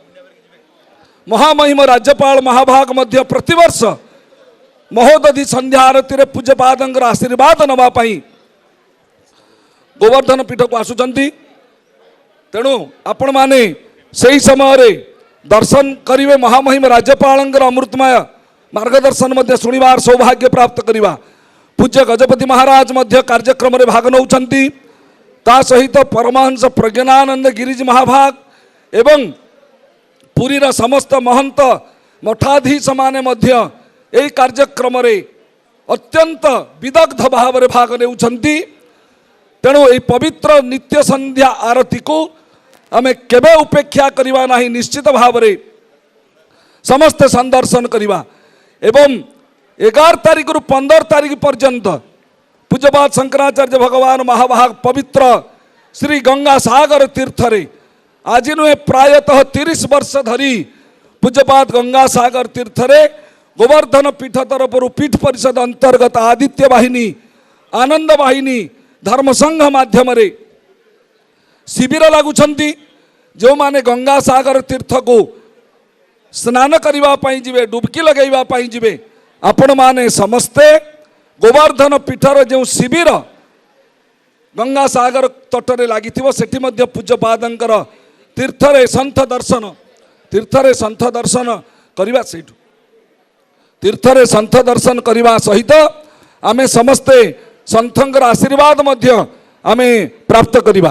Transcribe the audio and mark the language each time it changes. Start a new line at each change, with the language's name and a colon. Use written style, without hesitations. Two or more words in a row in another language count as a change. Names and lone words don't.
Odia: ମହାମହିମ ରାଜ୍ୟପାଳ ମହାଭାଗ ମଧ୍ୟ ପ୍ରତିବର୍ଷ ମହୋଦଧି ସନ୍ଧ୍ୟା ଆରତୀ ରେ ପୂଜ୍ୟପାଦଙ୍କର ଆଶୀର୍ବାଦ ନବା ପାଇଁ ଗୋବର୍ଦ୍ଧନ ପୀଠ କୁ ଆସୁଛନ୍ତି। ତେଣୁ ଆପଣ ମାନେ ସହି ସମୟ ରେ ଦର୍ଶନ କରିବେ ମହାମହିମ ରାଜ୍ୟପାଳଙ୍କର ଅମୃତମୟ ମାର୍ଗଦର୍ଶନ ମଧ୍ୟ ଶୁଣିବାର ସୌଭାଗ୍ୟ ପ୍ରାପ୍ତ କରିବା। ପୂଜ୍ୟ ଗଜପତି ମହାରାଜ ମଧ୍ୟ କାର୍ଯ୍ୟକ୍ରମ ରେ ଭାଗ ନଉଛନ୍ତି। ତା ସହିତ ପରମହଂସ ପ୍ରଜ୍ଞାନାନନ୍ଦ ଗିରିଜୀ ମହାଭାଗ ଏବଂ ପୁରୀର ସମସ୍ତ ମହନ୍ତ ମଠାଧୀଶ ମାନେ ମଧ୍ୟ ଏହି କାର୍ଯ୍ୟକ୍ରମ ରେ ଅତ୍ୟନ୍ତ ବିଦଗ୍ଧ ଭାବ ରେ ଭାଗ ନେଉଛନ୍ତି। ତେଣୁ ଏହି ପବିତ୍ର ନିତ୍ୟ ସନ୍ଧ୍ୟା ଆରତୀ କୁ ଆମେ କେବେ ଉପେକ୍ଷା କରିବା ନାହିଁ। ନିଶ୍ଚିତ ଭାବ ରେ ସମସ୍ତ ସନ୍ଦର୍ଶନ କରିବା ଏବଂ 11 ତାରିଖ ରୁ 15 ତାରିଖ ପର୍ଯ୍ୟନ୍ତ ପୂଜ୍ୟପାଦ ଶଙ୍କରାଚାର୍ଯ୍ୟ ଭଗବାନ ମହାଭାଗ ପବିତ୍ର ଶ୍ରୀ ଗଙ୍ଗା ସାଗର ତୀର୍ଥରେ ଆଜି ନୁହେଁ ପ୍ରାୟତଃ 30 ବର୍ଷ ଧରି ପୂଜ୍ୟପାଦ ଗଙ୍ଗା ସାଗର ତୀର୍ଥରେ ଗୋବର୍ଦ୍ଧନ ପୀଠ ତରଫ ପୀଠ ପରିଷଦ ଅନ୍ତର୍ଗତ ଆଦିତ୍ୟ ବାହିନୀ ଆନନ୍ଦ ବାହିନୀ ଧର୍ମ ସଂଘ ମାଧ୍ୟମ ରେ ଶିବିର ଲଗାଉଛନ୍ତି। ଯୋ ମାନେ ଗଙ୍ଗା ସାଗର ତୀର୍ଥ କୁ ସ୍ନାନ କରିବା ପାଇଁ ଯିବେ ଡୁବକି ଲଗାଇବା ପାଇଁ ଯିବେ ଆପଣ ମାନେ ସମସ୍ତେ ଗୋବର୍ଦ୍ଧନ ପୀଠର ଯୋ ଶିବିର ଗଙ୍ଗା ସାଗର ତଟରେ ଲାଗିଥିବ ସେଠି ମଧ୍ୟ ପୂଜ୍ୟପାଦଙ୍କର ତୀର୍ଥରେ ସନ୍ତ ଦର୍ଶନ କରିବା ସେଠୁ ତୀର୍ଥରେ ସନ୍ତ ଦର୍ଶନ କରିବା ସହିତ ଆମେ ସମସ୍ତେ ସନ୍ତଙ୍କର ଆଶୀର୍ବାଦ ମଧ୍ୟ ଆମେ ପ୍ରାପ୍ତ କରିବା।